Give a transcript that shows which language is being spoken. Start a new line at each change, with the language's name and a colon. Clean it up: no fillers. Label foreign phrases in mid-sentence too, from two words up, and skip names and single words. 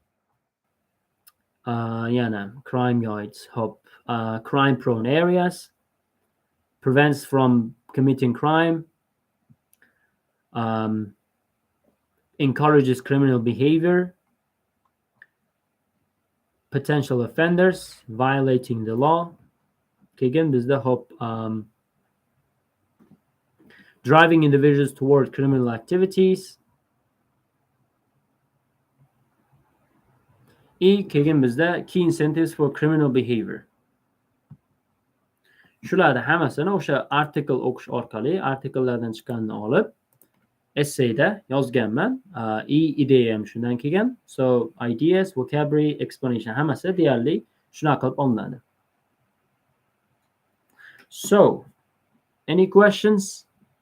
English: Crime guides, hope, crime prone areas, prevents from committing crime, encourages criminal behavior, potential offenders, violating the law. Again, this is the hope, driving individuals toward criminal activities.
Uzbek: Keyin bizda
English: key incentives for criminal behavior.
Uzbek: Shularni hammasini o'sha article o'qish orqali, articlelardan chiqqanini olib, essayda yozganman. Ideya ham shundan kelgan.
English: So, ideas, vocabulary, explanation
Uzbek: hammasi deyarli shunaqa qilib olinadi.
English: So, any questions?